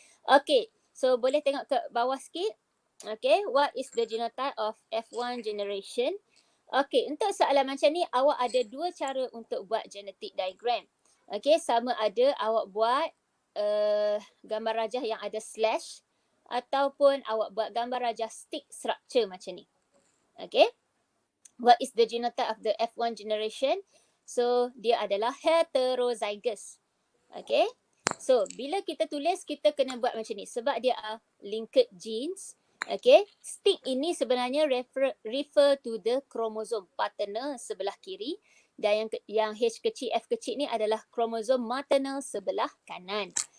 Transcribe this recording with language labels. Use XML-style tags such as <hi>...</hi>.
<ms>Okay, so boleh tengok ke bawah sikit.</ms> <en>Okay, what is the genotype of F1 generation?</en> <ms>Okay, untuk soalan macam ni, awak ada dua cara untuk buat genetic diagram. Okay, sama ada awak buat gambar rajah yang ada slash ataupun awak buat gambar rajah stick structure macam ni.</ms> <en>Okay, what is the genotype of the F1 generation?</en> <ms>So, dia adalah heterozygous. Okay, so bila kita tulis, kita kena buat macam ni sebab dia linked genes. Okay, stick ini sebenarnya</ms> <en>refer to the chromosome</en> <ms>paternal sebelah kiri dan yang H kecil F kecil ni adalah kromosom maternal sebelah kanan.</ms>